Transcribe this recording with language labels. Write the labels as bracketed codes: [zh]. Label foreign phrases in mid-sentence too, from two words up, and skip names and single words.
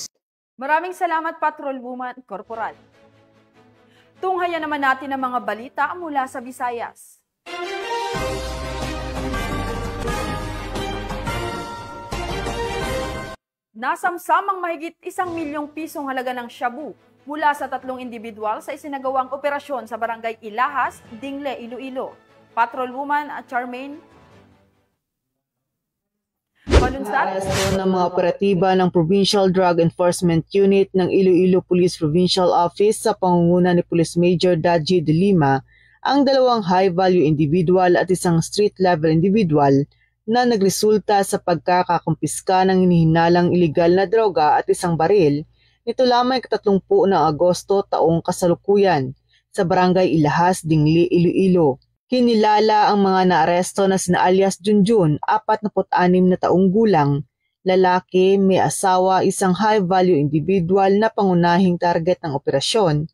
[tl] Maraming salamat, Patrolwoman Corporal. Tunghayan naman natin ang mga balita mula sa Visayas. Nasamsamang mahigit 1 milyong pisong halaga ng shabu mula sa 3 individual sa isinagawang operasyon sa Barangay Ilahas, Dingle, Iloilo. Patrolwoman Charmaine Aresto ng mga operatiba ng Provincial Drug Enforcement Unit ng Iloilo Police Provincial Office sa pangunguna ni Police Major Daji de Lima ang 2 [en] high-value individual [tl] at 1 [en] street-level individual [tl] na nagresulta sa pagkakakumpiska ng hinihinalang ilegal na droga at 1 baril nito lamang 30 ng Agosto taong kasalukuyan sa Barangay Ilahas, Dingle, Iloilo. Kinilala ang mga naaresto na sina alias Junjun, 46 na taong gulang, lalaki, may asawa, 1 [en] high-value individual [tl] na pangunahing target ng operasyon.